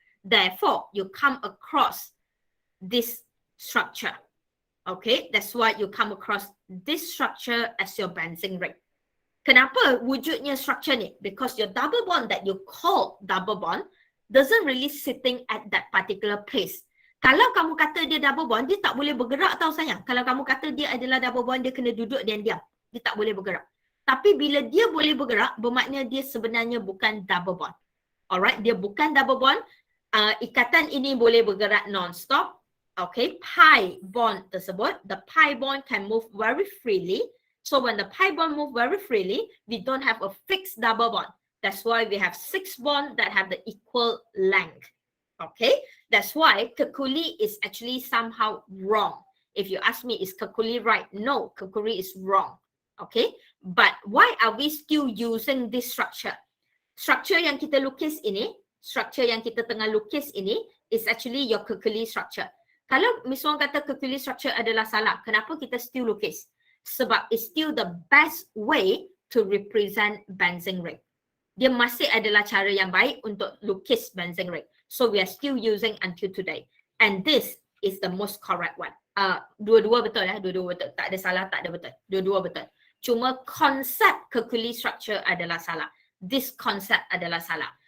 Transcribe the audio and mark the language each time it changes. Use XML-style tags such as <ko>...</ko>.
<en>Therefore, you come across this structure. Okay, that's why you come across this structure as your benzene ring.</en> <ms>Kenapa wujudnya structure ni?</ms> <en>Because your double bond that you call double bond doesn't really sitting at that particular place.</en> <ms>Kalau kamu kata dia double bond, dia tak boleh bergerak tau sayang. Kalau kamu kata dia adalah double bond, dia kena duduk dan diam. Dia tak boleh bergerak. Tapi bila dia boleh bergerak, bermakna dia sebenarnya bukan double bond. Alright, dia bukan double bond. Ikatan ini boleh bergerak non-stop.</ms> <en>Okay, pi bond tersebut, the pi bond can move very freely. So when the pi bond move very freely, we don't have a fixed double bond. That's why we have 6 bonds that have the equal length. Okay, that's why Kekuli is actually somehow wrong. If you ask me, is Kekuli right? No, Kekuli is wrong. Okay, but why are we still using this structure?</en> <ms>Structure yang kita lukis ini, structure yang kita tengah lukis ini</ms> <en>is actually your Kekuli structure.</en> <ms>Kalau Miss Wong kata Kekuli structure adalah salah, kenapa kita still lukis?</ms> <en>Sebab it's still the best way to represent benzene ring.</en> <ms>Dia masih adalah cara yang baik untuk lukis benzene ring.</ms> <en>So we are still using until today. And this is the most correct one.</en> <ms>Dua-dua betul ya, dua-dua betul. Tak ada salah, tak ada betul. Dua-dua betul. Cuma konsep Kekuli structure adalah salah.</ms> <en>This concept</en> <ms>adalah salah.</ms>